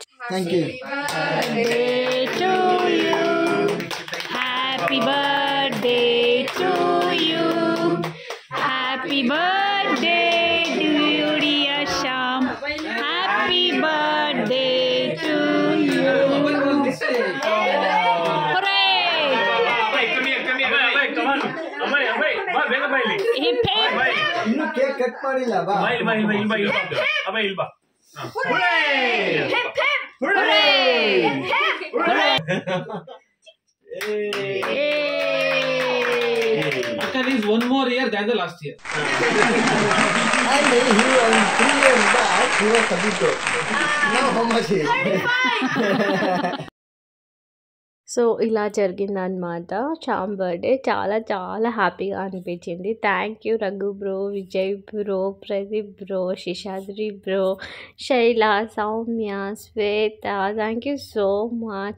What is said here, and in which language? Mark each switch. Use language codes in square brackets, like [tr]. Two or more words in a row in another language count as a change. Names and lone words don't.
[en] Happy birthday to you, happy birthday to you dear Shyam, happy birthday to you. [kn] ಇನ್ನು [en] cake cut [kn] ಮಾಡಿಲ್ಲ ಬಾ [en] Akan is 1 more year than the last year. and he was 3 years back he was 32. Now how much is [te] సో ఇలా జరిగిందనమాట శ్యామ్ బర్త్డే. చాలా చాలా హ్యాపీగా అనిపించింది. [en] thank you [te] రఘు బ్రో, విజయ్ బ్రో, ప్రదీప్ బ్రో, శిషాద్రి బ్రో, శైల, సౌమ్య, శ్వేత, [en] thank you so much.